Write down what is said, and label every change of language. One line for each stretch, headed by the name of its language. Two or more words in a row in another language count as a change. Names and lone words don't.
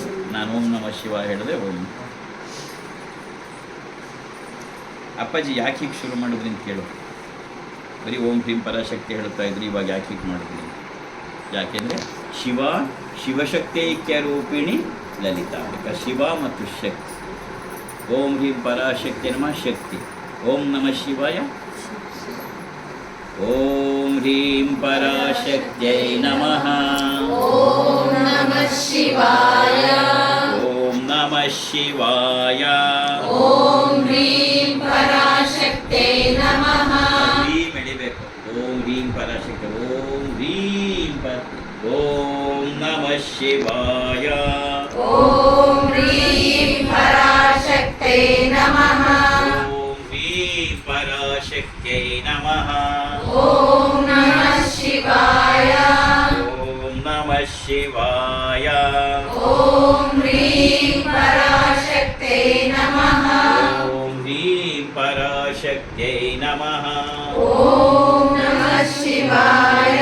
Kannada: ನಾನು
Sanskrit: ಓಂ ನಮಃ ಶಿವಾಯ
Kannada: ಹೇಳಿದ್ರೆ ಓಂ. ಅಪ್ಪಾಜಿ ಯಾಕೆ ಹೀಗೆ ಶುರು ಮಾಡಿದ್ರಿ ಅಂತ ಕೇಳು. ಬರೀ
Sanskrit: ಓಂ ಭೀಂ ಪರಾಶಕ್ತಿ
Kannada: ಹೇಳ್ತಾ ಇದ್ರಿ, ಇವಾಗ ಯಾಕೆ ಹೀಗೆ ಮಾಡಿದ್ರಿ?
Sanskrit: ಯಾಕೆಂದರೆ ಶಿವಶಕ್ತಿ ಐಕ್ಯ ರೂಪಿಣಿ ಲಲಿತಾ.
Kannada: ಅದಕ್ಕೆ ಶಿವ ಮತ್ತು ಶಕ್ತಿ.
Sanskrit: ಓಂ ಭೀಂ ಪರಾಶಕ್ತಿ ನಮಃ ಶಕ್ತಿ, ಓಂ ನಮಃ ಶಿವಾಯ. ಓಂ ಹ್ರೀಂ ಪರಾಶಕ್ತ್ಯೈ ನಮಃ. ಓಂ ನಮಃ ಶಿವಾಯ. ಓಂ ನಮಃ ಶಿವಾಯ. ಓಂ ಹ್ರೀಂ ಪರಾಶಕ್ತೈ ನಮಃ.
Kannada: ಹ್ರೀಂ ಎಳಿಬೇಕು.
Sanskrit: ಓಂ ಹ್ರೀಂ ಪರಾಶಕ್ತಿ. ಓಂ ಹ್ರೀಂ ಓಂ ನಮಃ ಶಿವಾಯ. ಓಂ ಹ್ರೀಂ ಪರಾಶಕ್ತೈ ನಮಃ. ಓಂ ಹ್ರೀಂ ಪರಾಶಕ್ತ್ಯೈ ನಮಃ. ಓಂ ನಮಃ ಶಿವಾಯ. ಓಂ ನಮಃ ಶಿವಾಯ. ಓಂ ಹ್ರೀಂ ಪರಾಶಕ್ತೈ ನಮಃ. ಓಂ ಹ್ರೀಂ ಪರಾಶಕ್ತ್ಯೈ ನಮಃ. ಓಂ ನಮಃ ಶಿವಾಯ.